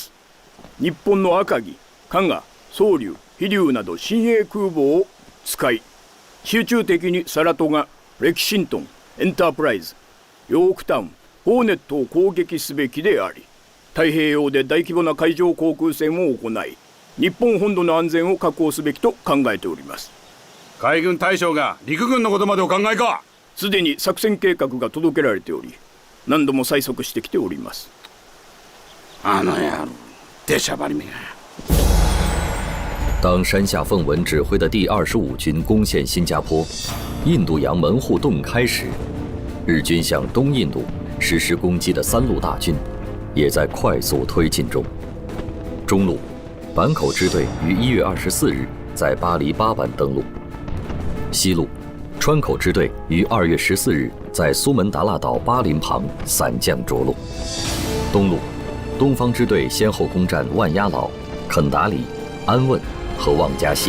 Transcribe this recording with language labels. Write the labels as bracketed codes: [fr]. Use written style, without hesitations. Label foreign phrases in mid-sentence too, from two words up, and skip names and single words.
[ja] ず、日本の赤城、加賀、宗龍、飛龍など新鋭空母を使い、集中的にサラトガ、レキシントン、エンタープライズ、ヨークタウン、ホーネットを攻撃すべきであり、太平洋で大規模な海上航空戦を行い、日本本土の安全を確保すべきと考えております。海軍大将が陸軍のことまでお考えか。すでに作戦計画が届けられており、何度も催促してきております。あの野郎、出しゃばりめが。 [zh] 当山下奉文指挥的第25军攻陷新加坡，印度洋门户洞开时，日军向东印度实施攻击的3路大军也在快速推进中。中路，坂口支队于1月24日在巴黎巴湾登陆；西路，川口支队于2月14日在苏门答腊岛巴林旁散将着陆；东路，东方支队先后攻占万鸭老、肯达里、安汶和望加西。